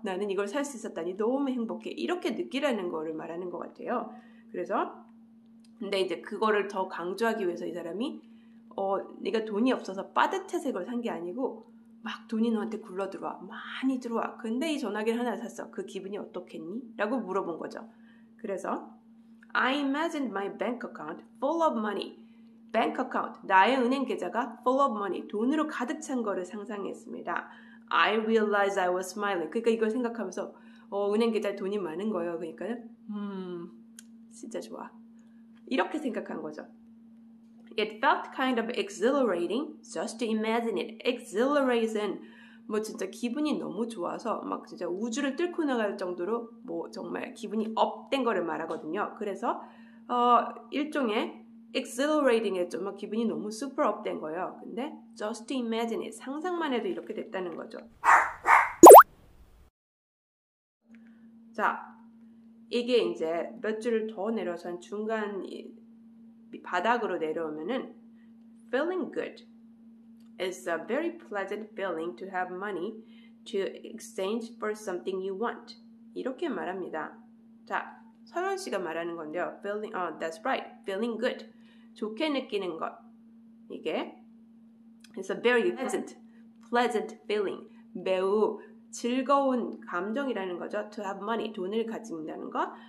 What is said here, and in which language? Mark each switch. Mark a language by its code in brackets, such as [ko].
[ko] 나는 이걸 살 수 있었다니 너무 행복해. 이렇게 느끼라는 거를 말하는 것 같아요. 그래서 근데 이제 그거를 더 강조하기 위해서 이 사람이 네가 돈이 없어서 빠듯해서 이걸 산 게 아니고 막 돈이 너한테 굴러 들어와. 많이 들어와. 근데 이 전화기를 하나 샀어. 그 기분이 어떻겠니? 라고 물어본 거죠. 그래서 [en] I imagined my bank account full of money. bank account, [ko] 나의 은행 계좌가 [en] full of money, [ko] 돈으로 가득 찬 거를 상상했습니다. [en] I realized I was smiling. [ko] 그러니까 이걸 생각하면서 은행 계좌에 돈이 많은 거예요. 그러니까 진짜 좋아. 이렇게 생각한 거죠. [en] It felt kind of exhilarating just to imagine it. [ko] exhilaration 뭐 진짜 기분이 너무 좋아서 막 진짜 우주를 뚫고 나갈 정도로 뭐 정말 기분이 업된 거를 말하거든요. 그래서 일종의 exhilarating했죠. 막 기분이 너무 super 업된 거예요. 근데 [en] just to imagine it. [ko] 상상만 해도 이렇게 됐다는 거죠. 자, 이게 이제 몇 줄을 더 내려서 중간 바닥으로 내려오면은 [en] feeling good is a very pleasant feeling to have money to exchange for something you want. [ko] 이렇게 말합니다. 자, 서현 씨가 말하는 건데요. [en] feeling, that's right. feeling good. [ko] 좋게 느끼는 것. 이게 [en] it's a very pleasant feeling. [ko] 매우 즐거운 감정이라는 거죠. [en] To have money, [ko] 돈을 가진다는 것.